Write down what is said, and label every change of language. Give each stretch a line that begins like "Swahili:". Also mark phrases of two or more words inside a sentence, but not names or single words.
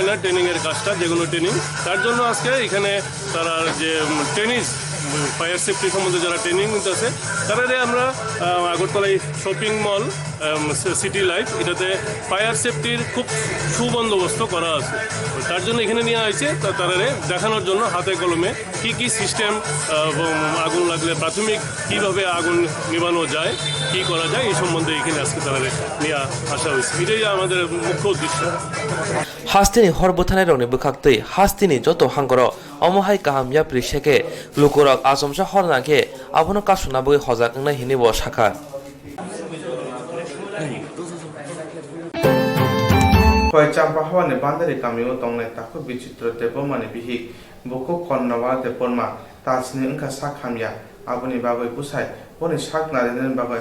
Bangla: না ট্রেনিংয়ের কাজটা যে কোনো ট্রেনিং তার জন্য আজকে এখানে তারা যে ট্রেনিং
English: fire safety
Bangla: সম্বন্ধে যারা ট্রেনিং নিতেছে তারারে আমরা আগরতলা
English: shopping mall
Bangla: সিটি লাইফ এটাতে ফায়ার সেফটির খুব সুবন্দোবস্ত করা আছে তার জন্য এখানে নিয়ে আসছে তারারে দেখানোর জন্য হাতে কলমে কি সিস্টেম আগুন লাগলে প্রাথমিক কিভাবে আগুন নিভানো যায় কি করা যায় এই সম্বন্ধে এখানে আজকে তারারে নিয়ে আসা হয়েছে এটাই আমাদের মুখ্য উদ্দেশ্য
Kok Borok: Hastini horbuthanai rokni bukhaktei hastini joto hangkoro omohai kaham yapri seke lukurok asomsa hor nangkhe abono kasuna boi hojak ngnai hini bo sakha Koi champa hawane bandari kamio tongnai taku bichitro tepomani bihik buku konnawa teporma tasni engka sakhamya aboni bagoi pusai boni sak narinen bagoi